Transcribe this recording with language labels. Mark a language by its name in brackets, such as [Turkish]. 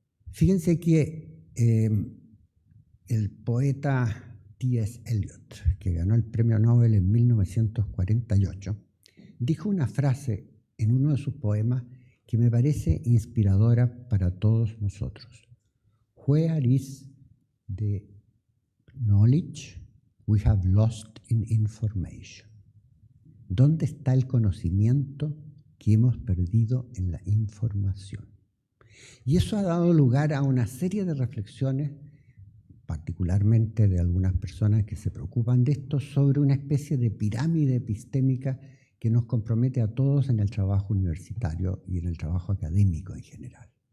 [Spanish] Fíjense que el poeta T.S. Eliot, que ganó el premio Nobel en 1948, dijo una frase en uno de sus poemas que me parece inspiradora para todos nosotros. [English] Where is the knowledge we have lost in information? [Spanish] ¿Dónde está el conocimiento que hemos perdido en la información? Y eso ha dado lugar a una serie de reflexiones, particularmente de algunas personas que se preocupan de esto, sobre una especie de pirámide epistémica que nos compromete a todos en el trabajo universitario y en el trabajo académico en general.